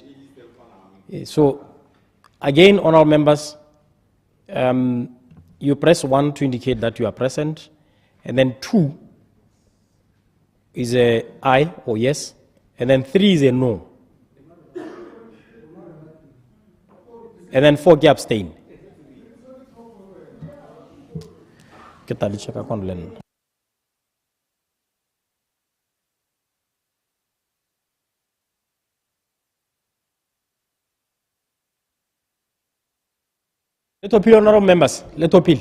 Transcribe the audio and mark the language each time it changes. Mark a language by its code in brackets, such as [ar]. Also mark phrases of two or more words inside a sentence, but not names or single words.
[en] So, again, honorable members, you press 1 to indicate that you are present, and then 2 is a aye or yes, and then 3 is a no, and then 4 abstain. [st] ke tla le check-a kon le nna. Letopile, [en] honorable members, Letopile.